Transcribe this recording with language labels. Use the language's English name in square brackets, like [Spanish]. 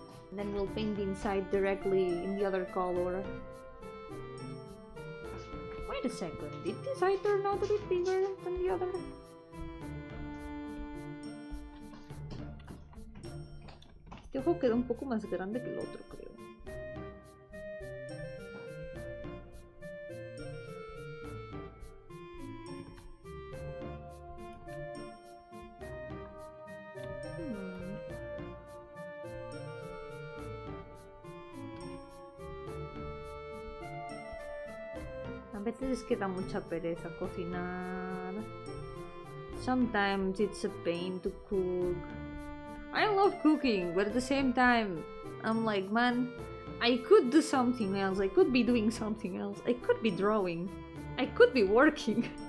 [English] And then we'll paint the inside directly in the other color. Wait a second, did this side turn out a bit bigger than the other? [Spanish] Este ojo queda un poco más grande que el otro, creo. A veces queda mucha pereza cocinar. [English] Sometimes it's a pain to cook. I love cooking, but at the same time, I'm like, man, I could do something else. I could be doing something else. I could be drawing. I could be working.